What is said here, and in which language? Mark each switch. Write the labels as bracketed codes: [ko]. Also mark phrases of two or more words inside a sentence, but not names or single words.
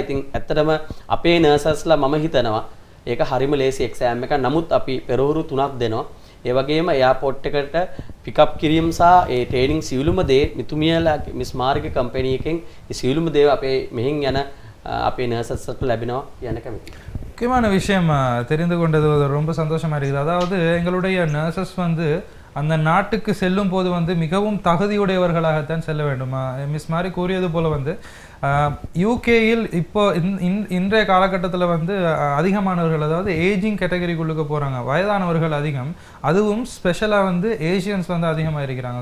[si] ඉතින් ඇත්තටම අපේ නර්සස්ලා මම හිතනවා ඒක හරිම ලේසි එක්සෑම් එකක්. නමුත් අපි පෙරහුරු 3ක් දෙනවා. ඒ වගේම එයාපෝට් එකට පිකප් කිරීම සහ ඒ ට්‍රේනින් සියලුම දේ මිතුමියලා මිස් මාර්ගේ කම්පැනි එකෙන් ඒ සියලුම දේ අපේ මෙහෙන් යන අපේ නර්සස්ට ලැබෙනවා යන කැමති. [ta] முக்கியமான விஷயம் தெரிந்து கொண்டது ரொம்ப சந்தோஷமா இருக்குது. அதாவது எங்களுடைய நர்சஸ் வந்து அந்த நாட்டுக்கு செல்லும் போது வந்து மிகவும் தகுதியுடையவர்களாகத்தான் செல்ல வேண்டும். மிஸ் மாதிரி கூறியது போல வந்து யூகேயில் இப்போ இன்றைய காலகட்டத்தில் வந்து அதிகமானவர்கள் அதாவது [en] ageing category-க்குள்ளுக்கு [ta] போகிறாங்க, வயதானவர்கள் அதிகம், அதுவும் ஸ்பெஷலாக வந்து ஏஷியன்ஸ் வந்து அதிகமாக இருக்கிறாங்க.